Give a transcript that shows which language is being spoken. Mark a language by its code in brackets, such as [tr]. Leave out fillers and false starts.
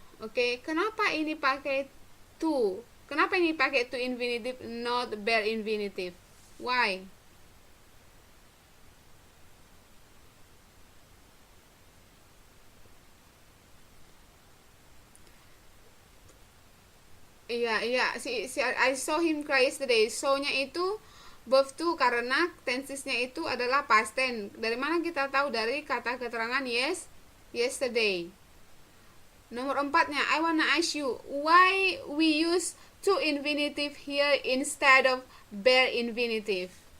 [id] Okay, kenapa ini pakai to? Kenapa ini pakai to infinitive, [en] not bare infinitive? Why? Iya, I saw him cry yesterday. [id] So-nya itu verb to karena tensesnya itu adalah past tense. Dari mana kita tahu? Dari kata keterangan yesterday. [en] Nomor 4-nya, I wanna ask you, why we use to infinitive here instead of bare infinitive?